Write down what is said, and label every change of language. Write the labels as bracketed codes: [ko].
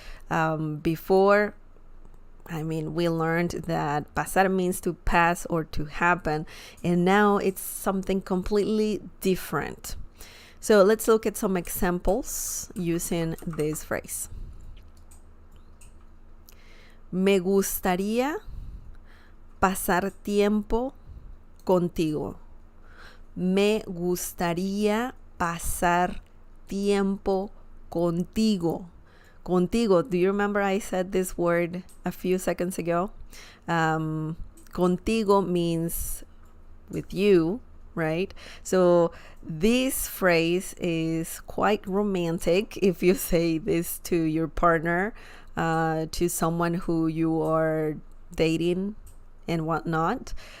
[en] Before, I mean, we learned that pasar means to pass or to happen, and now it's something completely different. So let's look at some examples using this phrase. [es] Me gustaría pasar tiempo contigo. Me gustaría pasar tiempo contigo. Contigo. [en] Do you remember I said this word a few seconds ago? Contigo means with you, right? So this phrase is quite romantic if you say this to your partner, to someone who you are dating and whatnot.